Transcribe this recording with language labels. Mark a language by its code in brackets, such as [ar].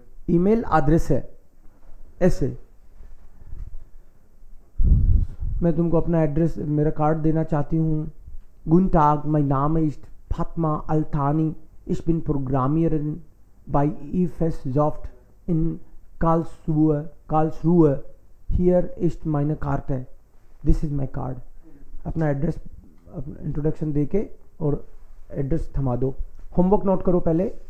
[hi] Email address है, ऐसे। मैं तुमको अपना एड्रेस, मेरा कार्ड देना चाहती हूँ। [de] Guten Tag, mein Name ist Fatma Al-Thani. Ich bin Programmiererin bei IFSoft in Karlsruhe. Hier ist meine Karte. [en] This is my card. [hi] अपना एड्रेस, इंट्रोडक्शन दे के और एड्रेस थमा दो। होमवर्क नोट करो पहले।